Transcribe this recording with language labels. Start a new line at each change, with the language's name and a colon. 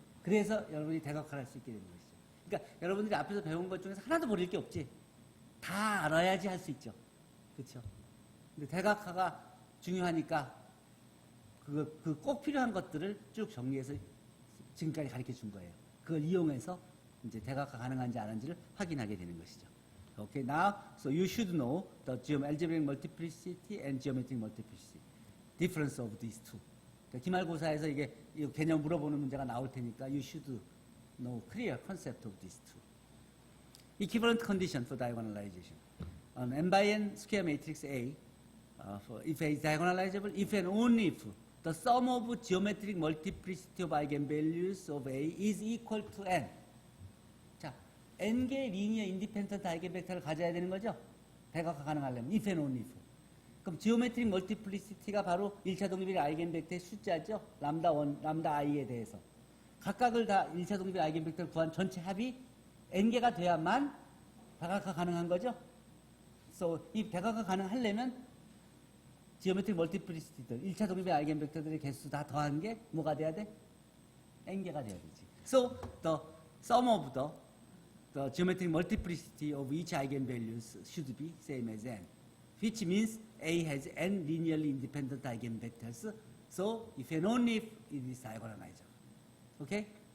Korean: 그래서 여러분이 대각화를 할 수 있게 되는 것이죠. 그러니까 여러분들이 앞에서 배운 것 중에서 하나도 모를 게 없지. 다 알아야지 할 수 있죠. 그렇죠? 근데 대각화가 중요하니까 그 꼭 필요한 것들을 쭉 정리해서 지금까지 가르쳐 준 거예요. 그걸 이용해서 이제 대각화 가능한지 안 한지를 확인하게 되는 것이죠.
English: Okay, now, so you should know the algebraic multiplicity and geometric multiplicity. Difference of these two.
Korean: 그러니까 기말고사에서 이게 개념 물어보는 문제가 나올 테니까
English: you should know clear concept of these two. Equivalent condition for diagonalization. An n by n square matrix A, if A is diagonalizable, if and only if the sum of geometric multiplicity of eigenvalues of A is equal to n.
Korean: 자, n개의 리니어 인디펜던트 아이겐벡터를 가져야 되는 거죠? 대각화 가능하려면
English: if and only if.
Korean: 그럼 지오메트릭 멀티플리시티가 바로 1차 독립의 아이겐벡터의 숫자죠. 람다 1, 람다 i에 대해서. 각각을 다 1차 독립의 아이겐벡터를 구한 전체 합이 n개가 돼야만 대각화 가능한 거죠. So, 이 대각화 가능하려면 지오메트릭 멀티플리시티들, 1차 독립의 아이겐벡터들의 개수 다 더한 게 뭐가 돼야 돼? n개가 돼야 되지.
English: So, the sum of the geometric multiplicity of each eigenvalues should be same as n, which means A has n linearly independent eigenvectors. So, if and only if it is diagonalizable. Okay?